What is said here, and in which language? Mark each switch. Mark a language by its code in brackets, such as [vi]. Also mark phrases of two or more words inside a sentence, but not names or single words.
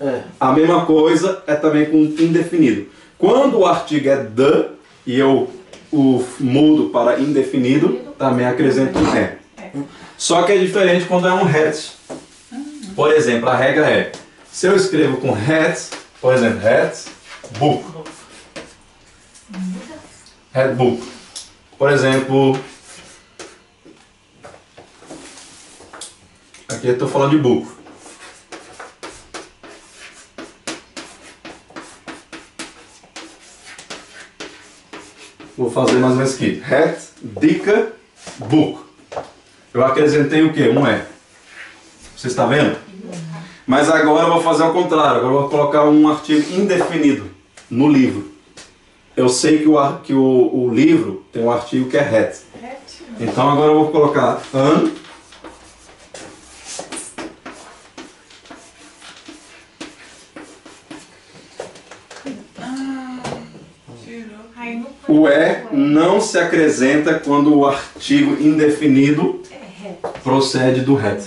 [pt] A mesma coisa é também com indefinido. Quando o artigo é de e eu o mudo para indefinido, também acrescento um é. Só que é diferente quando é um het. Por exemplo, a regra é, se eu escrevo com het, por exemplo, [nl] het book. Het book. [pt] Por exemplo, aqui eu estou falando de book. vou fazer mais ou menos aqui. [nl] Het, dikke, boek. [pt] Eu acrescentei o quê? Um E. Você está vendo? Mas agora eu vou fazer ao contrário. Agora eu vou colocar um artigo indefinido no livro. Eu sei que o livro tem um artigo que é het. Então agora eu vou colocar an. O E não se acrescenta quando o artigo indefinido procede do het.